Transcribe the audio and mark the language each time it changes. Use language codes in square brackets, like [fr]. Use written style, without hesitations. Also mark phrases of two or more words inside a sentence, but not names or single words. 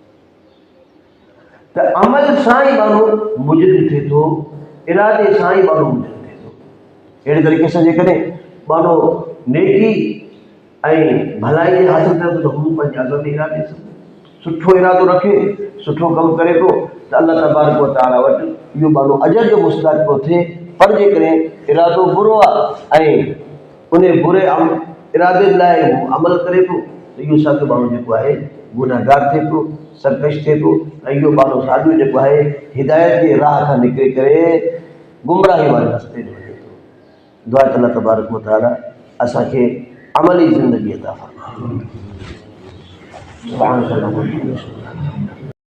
[sd] त अमल सां ई माण्हू मुजरिम थिए थो, इरादे सां ई माण्हू मुजरिम थिए थो। अहिड़े तरीक़े सां जेकॾहिं माण्हू नेकी ऐं भलाई खे हासिल करे थो त हू पंहिंजे अज़म इरादे सां सुठो इरादो रखे, सुठो कमु करे थो त [ar] الله تبارك و تعالى [sd] वटि इहो माण्हू अजर जो मुस्तहिक़ पियो थिए। पर जेकॾहिं इरादो बुरो आहे ऐं उन बुरे इरादे लाइ हू अमल करे थो त इहो सभु माण्हू जेको आहे गुनहगार थिए थो, सरकश थिए थो ऐं इहो माण्हू साॻियो जेको आहे हिदायत जे राह खां निकिरी करे गुमराही वारे रस्ते ते वञे थो। दुआ त [ar] الله تبارك و تعالى [sd] असांखे अमली ज़िंदगी अता फरमाए।